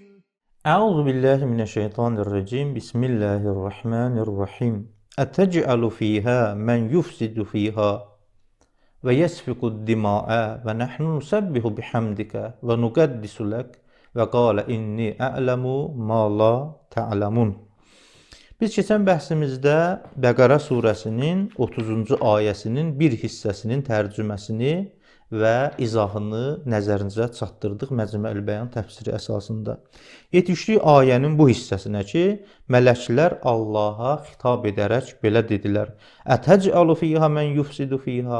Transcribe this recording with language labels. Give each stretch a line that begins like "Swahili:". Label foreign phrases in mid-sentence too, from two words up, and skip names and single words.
Arabic: أعوذ بالله من الشيطان الرجيم بسم الله الرحمن الرحيم أتجعل فيها من يفسد فيها ويسفك الدماء ونحن نسبح بحمدك ونقدس لك وقال إني أعلم ما لا تعلمون.
Azerbaijani: Biz keçən bəhsimizdə Bəqərə surəsinin 30-cu ayəsinin bir hissəsinin tərcüməsini və izahını nəzərinizə çatdırdıq Məcmuəl Bəyan təfsiri əsasında. Yetişdik ayənin bu hissəsinə ki, mələklər Allaha xitab edərək belə dedilər:
Arabic: أتجعل فيها من يفسد فيها.